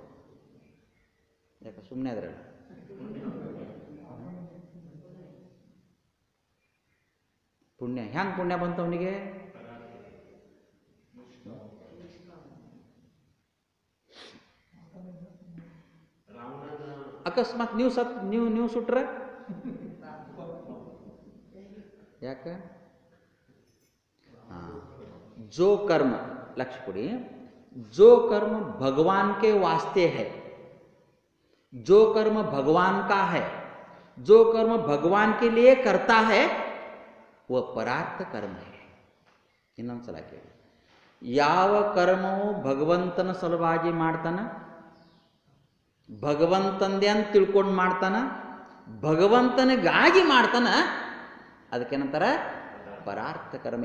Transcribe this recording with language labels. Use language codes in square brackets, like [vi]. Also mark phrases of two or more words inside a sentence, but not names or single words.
[kn] ಯಾಕೆ ಸುಮ್ಮನೆ ಅದ್ರಲ್ಲ? ಪುಣ್ಯ ಹೆಂಗೆ ಪುಣ್ಯ ಬಂತು ಅವನಿಗೆ? ಅಕಸ್ಮಾತ್ ನೀವು ಸುಟ್ರೆ ಯಾಕೆ? [hi] जो कर्म, लक्ष्य कोड़ी, जो कर्म भगवान के वास्ते है, जो कर्म भगवान का है, जो कर्म भगवान के लिए करता है वह परार्थ कर्म है. [kn] ಇನ್ನೊಂದ್ಸಲ ಕೇಳಿ. ಯಾವ ಕರ್ಮವು ಭಗವಂತನ ಸಲುವಾಗಿ ಮಾಡ್ತಾನ, ಭಗವಂತಂದೇ ಅಂತ ತಿಳ್ಕೊಂಡು ಮಾಡ್ತಾನ, ಭಗವಂತನಿಗಾಗಿ ಮಾಡ್ತಾನ, ಅದಕ್ಕೇನಂತಾರ? ಪರಾರ್ಥ ಕರ್ಮ.